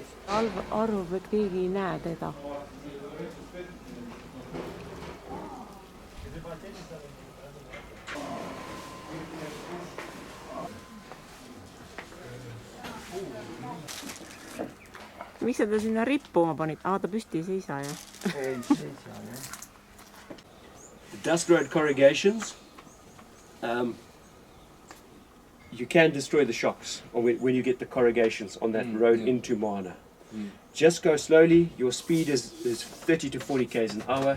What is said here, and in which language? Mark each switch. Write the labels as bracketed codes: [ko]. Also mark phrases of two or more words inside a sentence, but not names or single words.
[et] Arvab, et keegi ei näe teda. Miks sa ta sinna rippuma panid? Ta püsti ei seisa, jah? Ei seisa, jah. [en] Dust road corrugations, you can destroy the shocks when you get the corrugations on that road into Moana. Just go slowly. Your speed is 30 to 40 k's an hour.